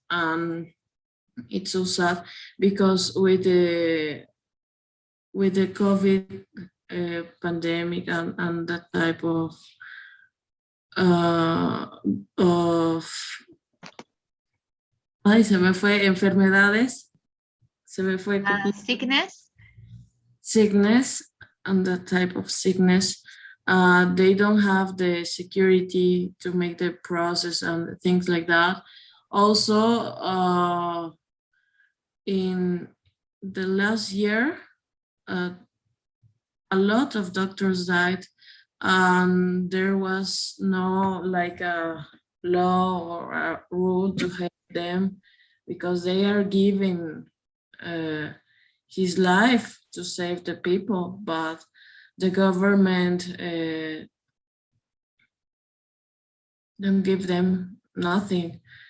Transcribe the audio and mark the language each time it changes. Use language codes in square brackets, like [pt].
[en] And it's so sad because with the COVID pandemic and that type uh, of [es] Ay, se me fue enfermedades. Se me fue [en] Sickness. sickness and the type of sickness. They don't have the security to make the process and things like that. Also, in the last year, a lot of doctors died, and there was no like a law or a rule to help them because they are giving his life to save the people, but the government don't give them nothing.